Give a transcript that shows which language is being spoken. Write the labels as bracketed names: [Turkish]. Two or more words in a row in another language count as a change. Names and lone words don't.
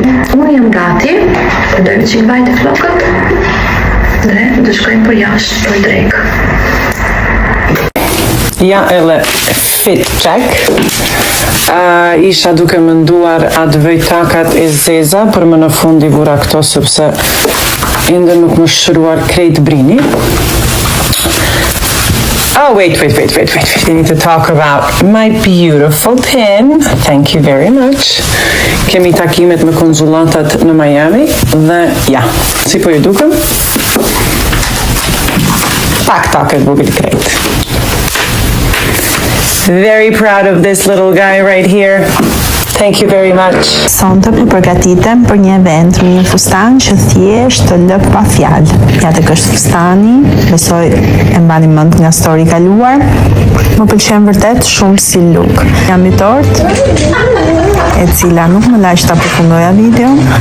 [Albanian] Unë jam gati, përdojmë që i bajt e flokët dhe do shkojmë për jashtë për drekë. Ja edhe [English] fit check. [Albanian] Isha duke menduar atë vëj takat e zeza, për më në fund i vura këto sepse ende nuk më shruar krejt brini. [English] Oh, wait. We need to talk about my beautiful pin. Thank you very much. [Albanian] Kemi takimet me konzulatat në Miami dhe ja, si po ju dukem? Pak taket vogël krejt. [English] Very proud of this little guy right here. Thank you very much. [Albanian] Sonte po përgatitem për një event me një fustan që thjesht të lë pa fjalë. Ja tek është fustani, besoj e mbani mend nga story kaluar. Më pëlqen vërtet shumë si look. Jam i tort, e cila nuk më laq ta përfundoja videon.